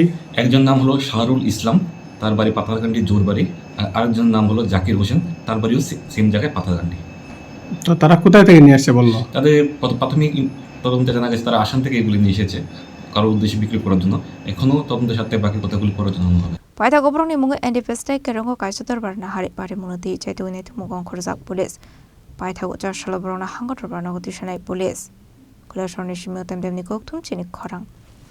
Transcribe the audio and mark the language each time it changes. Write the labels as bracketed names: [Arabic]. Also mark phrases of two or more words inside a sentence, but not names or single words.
[Bangla] একজন নাম হলো শাহরুল ইসলাম তার বাড়ি পাথারকান্দি জোরবাড়ি আর আরেকজন নাম হলো জাকির হোসেন তার বাড়িও সেম জায়গায় পাথারকান্দি তো তারা কোথায় থেকে নিয়ে আসছে বললো তাদের প্রাথমিক তদন্তে জানা গেছে তারা আসাম থেকে এগুলি নিয়ে এসেছে কারোর উদ্দেশ্যে বিক্রি করার জন্য এখনো তদন্তের সাথে বাকি কথাগুলি পরে জানানো হবে [Kok Borok] Paitha Gobroni Mungo NDPS Tay Kerongo Kaisotor Barna Hari Pari Munoti Chaitunet Mugon Korzak Police Paitha Ujar Shalabrona Hangotor Barna Police Kulashorni Shimio Temdemni Koktum Chini Korang